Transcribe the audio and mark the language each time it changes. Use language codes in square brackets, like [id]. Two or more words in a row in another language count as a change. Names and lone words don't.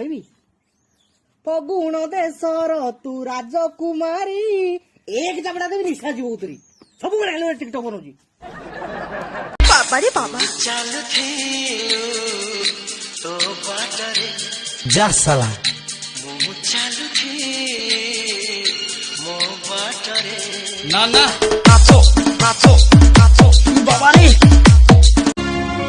[or] ଗାଇବି ଫଗୁଣ ଦେଶର ତୁ ରାଜକୁମାରୀ ଏକ ଚାପଡ଼ା ଦେବି ନିଶା ଯିବ ଉତରି ସବୁବେଳେ ହେଲେ ଟିକଟକ୍ ବନଉଛି ବାବାରେ ବାବା [hi] जा साला ना ना नाचो नाचो नाचो बाबा रे